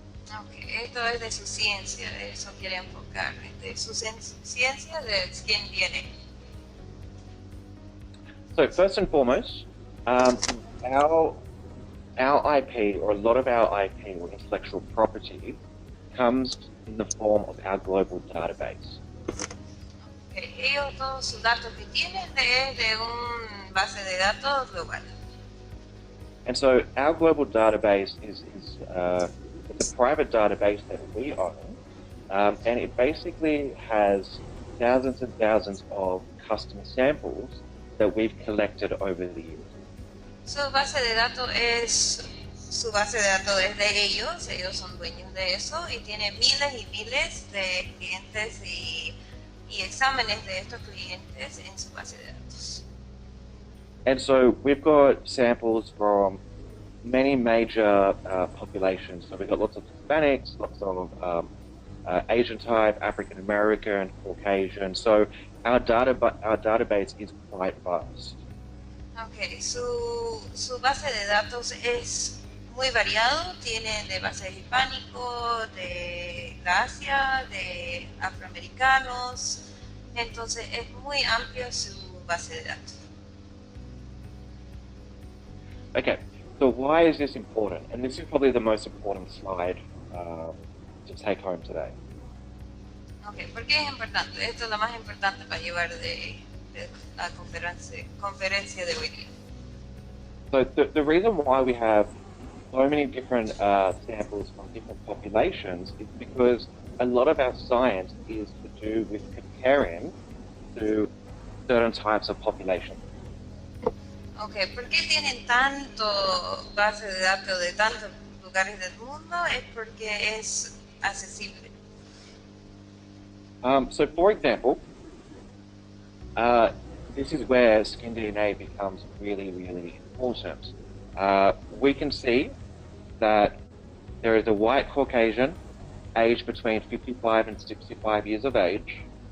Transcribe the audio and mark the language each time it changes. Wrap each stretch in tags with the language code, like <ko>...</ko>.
<es>Okay, esto es de su ciencia, de eso quiere enfocar, de su ciencia del SkinDNA.</es> <en>So first and foremost, our IP, or a lot of our IP or intellectual property, comes in the form of our global database.</en> <es>Okay, ellos todos sus datos que tienen es de un base de datos global.</es> <en>And so our global database is it's a private database that we own, and it basically has thousands and thousands of customer samples that we've collected over the years.</en> <es>Su base de datos es su base de datos es de ellos son dueños de eso y tiene miles y miles de clientes y exámenes de estos clientes en su base de datos.</es> <en>And so we've got samples from many major populations. So we've got lots of Hispanics, lots of Asian type, African American, Caucasian. So our database is quite vast.</en> <es>Okay, su base de datos es muy variado, tiene de bases hispánicos, de Asia, de afroamericanos, entonces es muy amplio su base de datos.</es> <en>Okay, so why is this important? And this is probably the most important slide to take home today.</en> <es>Okay, ¿por qué es importante? Esto es lo más importante para llevar de la conferencia de hoy día.</es> <en>So the reason why we have so many different samples from different populations is because a lot of our science is to do with comparing to certain types of population.</en> <es>Okay, ¿por qué tienen tanto base de datos de tantos lugares del mundo? Es porque es accesible.</es> <en>So for example, this is where SkinDNA becomes really, really important. We can see that there is a white Caucasian aged between 55 and 65 years of age.</en>